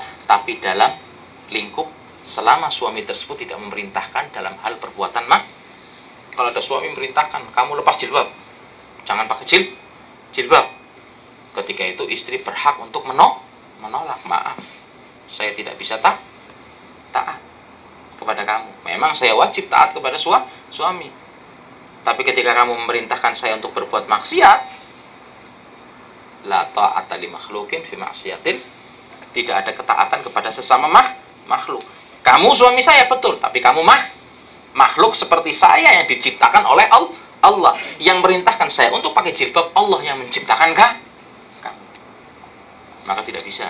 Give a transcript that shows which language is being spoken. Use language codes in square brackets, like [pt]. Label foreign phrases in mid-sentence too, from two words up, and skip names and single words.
[id] Tapi dalam lingkup selama suami tersebut tidak memerintahkan dalam hal perbuatan Kalau ada suami memerintahkan, kamu lepas jilbab, jangan pakai jilbab. Ketika itu istri berhak untuk menolak. Maaf, saya tidak bisa taat kepada kamu. Memang saya wajib taat kepada suami. Tapi ketika kamu memerintahkan saya untuk berbuat maksiat, [ar] لا طاعة لمخلوق في معصية, [id] tidak ada ketaatan kepada sesama makhluk. Kamu suami saya betul, tapi kamu makhluk seperti saya yang diciptakan oleh Allah. Yang merintahkan saya untuk pakai jilbab, Allah yang menciptakan kamu. Maka tidak bisa.